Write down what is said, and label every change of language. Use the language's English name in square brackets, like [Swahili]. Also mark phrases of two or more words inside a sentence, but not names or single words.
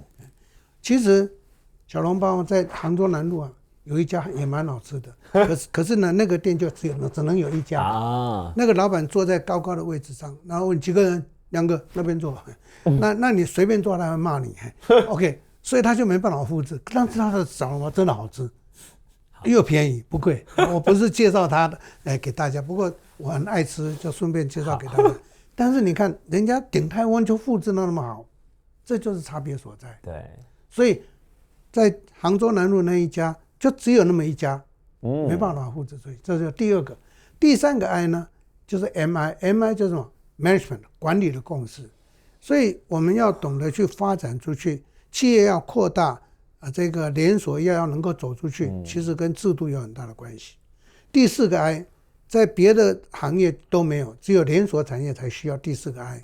[Chinese] 其實小籠包在杭州南路啊。有一家也蠻好吃的，可是呢，那個店就只能有一家。那個老闆坐在高高的位置上，然後問幾個人，2個那邊坐。那你隨便坐，他會罵你。OK，所以他就沒辦法複製。但是他的小籠包真的好吃，又便宜不貴。我不是介紹他的來給大家，不過我很愛吃，就順便介紹給大家。但是你看人家鼎泰豐就複製那麼好，這就是差別所在。對，所以在杭州南路那一家就只有那麼一家，沒辦法複製出去。這是第二個。第三個 I 呢，就是 MI 就是什麼 Management 管理的共識。所以我們要懂得去發展出去，企業要擴大這個連鎖要能夠走出去，其實跟制度有很大的關係。第四個 I 在別的行業都沒有，只有連鎖產業才需要第四個 I。